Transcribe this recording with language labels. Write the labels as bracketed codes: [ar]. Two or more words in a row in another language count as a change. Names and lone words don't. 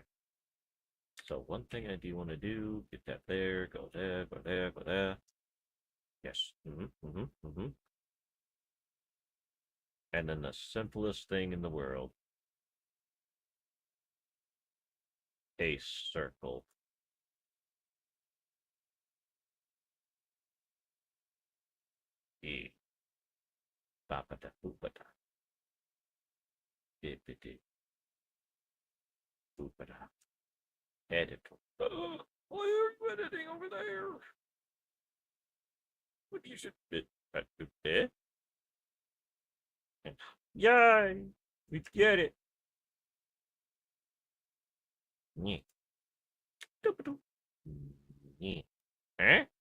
[en] So one thing I do want to do, get that there, go there, go there, go there. Yes. And then the simplest thing in the world. a circle. E. Ba-ba-da, boop-ba-da. Dip-a-dip, boop-ba-da. Edit. Why are you editing over there? What you should bit. Bit. Yay! We get it. Yeah. Yeah. Huh?